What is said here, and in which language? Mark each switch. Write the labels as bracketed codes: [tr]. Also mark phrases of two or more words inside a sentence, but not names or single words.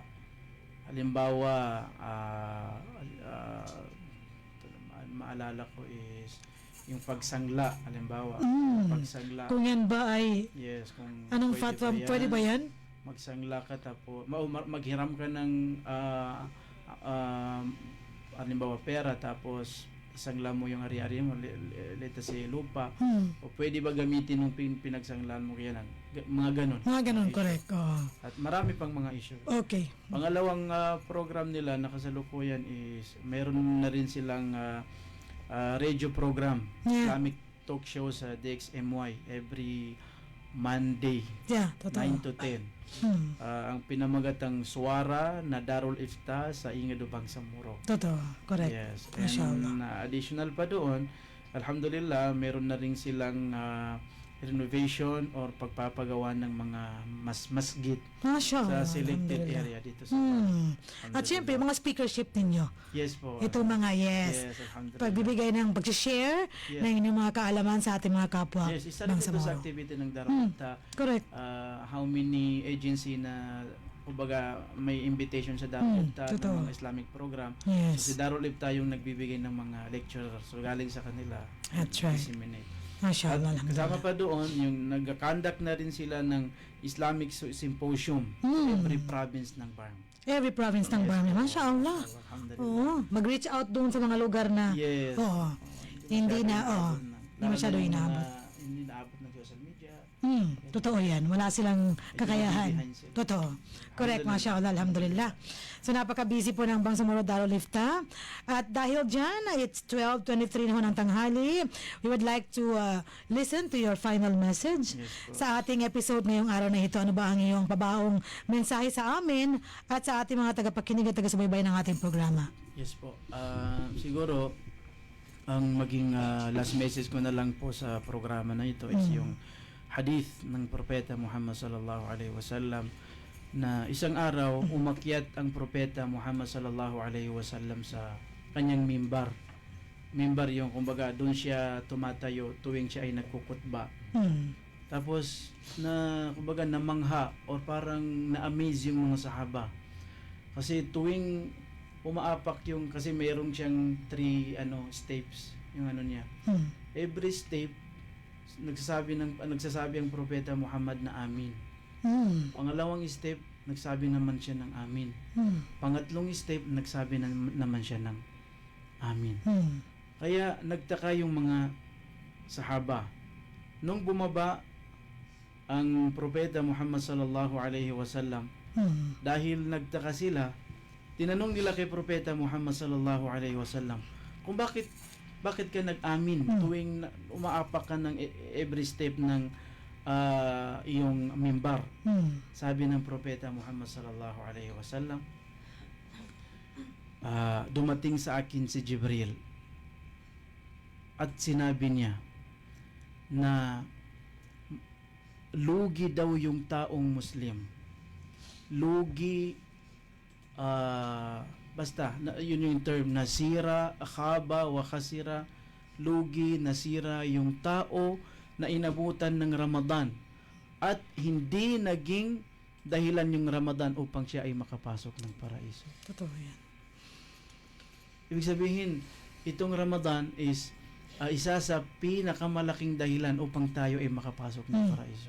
[tl] Halimbawa, maalala ko is yung pagsangla, halimbawa. Pagsangla. Kung yan ba ay Yes, kung anong fatwa, pwede ba yan? Magsangla ka tapos maghiram ka ng halimbawa pera tapos isangla mo yung ari-ari mo, [en] let's say [tl] lupa, o pwede ba gamitin ng pinagsanglaan mo kaya mga ganon. Mga ganon, Issue. [en] correct. Oh. [tl] At marami pang mga issue. Okay. Pangalawang program nila na kasalukuyan is meron na rin silang [en] radio program, [tl] Yeah. [en] Islamic talk show [tl] sa DXMY [en] every Monday, [tl] Yeah, totoo. 9 to 10. Ang pinamagatang Suwara na Darul Ifta sa Ingadubang Samuro. Totoo, correct. Yes. Mashallah. [en] And additional [tl] pa doon, alhamdulillah, meron na rin silang renovation or pagpapagawa ng mga masjid Mashallah. sa selected Alhamdulillah. area dito sa At syempre, mga speakership ninyo. Yes po. Ito mga yes. Alhamdulillah. Pagbibigay ng pag-share Yes. ng inyong mga kaalaman sa ating mga kapwa. Yes, isa rin ito sa Bangsamoro. activity ng Darul Ifta. Correct. [en] How many agency [tl] na kumbaga may invitation sa Darul Ifta totoo. ng mga [en] Islamic program. [tl] Yes. So si Darul Ifta yung nagbibigay ng mga lecture. So galing sa kanila. [en] That's right. [tl] Disseminate. Mashallah. At kasama Alhamdulillah. pa doon, yung nag-conduct na rin sila ng Islamic Symposium [en] every province [tl] ng BARM. [en] Every province [tl] ng Barmy. Mashallah. Alhamdulillah. Oo. Mag-reach out doon sa mga lugar na Yes. oo. Hindi na, hindi masyado inaabot. Hindi naabot ng [en] social media. [tl] Totoo yan. Wala silang kakayahan. behind sila. Totoo. Correct, mashallah, alhamdulillah. So napaka-busy po ng Bangsamoro Darul Ifta. At dahil dyan, it's 12:23 na ho ng tanghali. [en] We would like to listen to your final message Yes po. [tl] sa ating episode ngayong araw na ito. Ano ba ang iyong pabaong mensahe sa amin at sa ating mga tagapakinig at taga-subaybay ng ating programa? Yes po. Siguro, ang maging [en] last message [tl] ko na lang po sa programa na ito is yung hadith ng Propeta Muhammad [ar] صلى الله عليه وسلم [tl] na isang araw umakyat ang Propeta Muhammad [ar] صلى الله عليه وسلم [tl] sa kanyang mimbar. Mimbar yung kumbaga doon siya tumatayo tuwing siya ay nagkukutba. Tapos na kumbaga namangha or parang na-amaze yung mga sahaba. Kasi tuwing umaapak yung kasi mayroong siyang 3 steps yung niya. [en] Every step [tl] nagsasabi ang Propeta Muhammad na amin. Pangalawang step nagsabi naman siya ng amin. Pangatlong step nagsabi naman siya ng amin. Kaya nagtaka yung mga sahaba. Nung bumaba ang Propeta Muhammad [ar] صلى الله عليه وسلم, [tl] dahil nagtaka sila, tinanong nila kay Propeta Muhammad [ar] صلى الله عليه وسلم [tl] kung bakit ka nag-amin tuwing umaapak ka ng [en] every step [tl] ng iyong mimbar. Sabi ng Propeta Muhammad [ar] صلى الله عليه وسلم, [tl] dumating sa akin si Jibril at sinabi niya na lugi daw yung taong Muslim. Lugi basta yun yung term, nasira, [ar] خاب وخسر, [tl] lugi, nasira yung tao na inabutan ng Ramadan at hindi naging dahilan yung Ramadan upang siya ay makapasok ng paraiso. Totoo yan. Ibig sabihin, itong Ramadan is isa sa pinakamalaking dahilan upang tayo ay makapasok ng paraiso.